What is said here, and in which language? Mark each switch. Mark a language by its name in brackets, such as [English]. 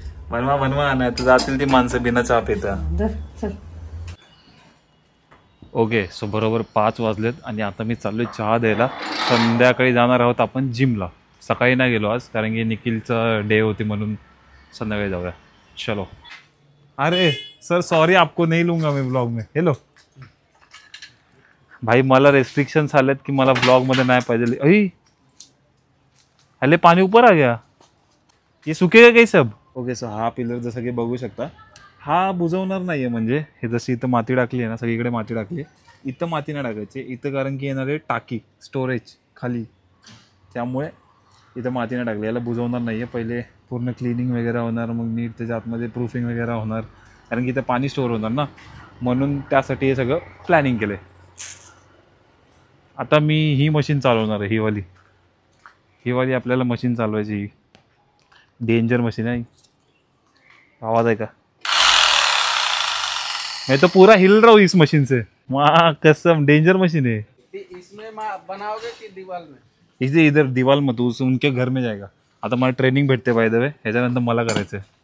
[Marathi] बनवा बनवा, नाही तर जातील ती माणसं बिना चहा पिता। ओके सो बरोबर 5 वाजलेत आणि आता मी चाललोय चहा द्यायला। संध्याकाळी जाणार आहोत आपण जिमला। सकाळी नाही गेलो आज, कारण की निखिलचा डे होती म्हणून संध्याकाळी जाऊया, चलो। [Hindi] अरे सर सॉरी, आपको नहीं लूंगा मैं ब्लॉग में। [Marathi] हेलो भाई, मला रेस्ट्रिक्शंस आलेत की मला ब्लॉग मध्ये नाही पाहिजे। [Hindi] अई अरे पानी ऊपर आ गया, ये सुकेगा काही सब। [Marathi] ओके सो हा पिलर जसं की बघू शकता, हा बुजवणार नाहीये। म्हणजे हे जशी इथं माती टाकली आहे ना, सगळीकडे माती टाकली, इथं माती नाही टाकायची इथं, कारण की येणार आहे टाकी स्टोरेज खाली, त्यामुळे इथं माती नाही टाकली। याला बुजवणार नाहीये, पहिले पूर्ण क्लिनिंग वगैरे होणार, मग नीट त्याच्या आतमध्ये प्रूफिंग वगैरे होणार, कारण की इथं पाणी स्टोअर होणार ना, म्हणून त्यासाठी हे सगळं प्लॅनिंग केलंय। आता मी ही मशीन चालवणार आहे, ही वाली आपल्याला मशीन चालवायची। डेंजर मशीन आहे, आवाज आहे का? [Hindi] मैं तो पूरा हिल रहा हूँ इस मशीन से, माँ कसम डेंजर मशीन है। इसमें बनाओगे कि दीवार में? इसे इधर दीवार मत, उनके घर में जाएगा। [Marathi] आता मला ट्रेनिंग भेटते [English] by the way, [Marathi] ह्याच्यानंतर मला करायचंय।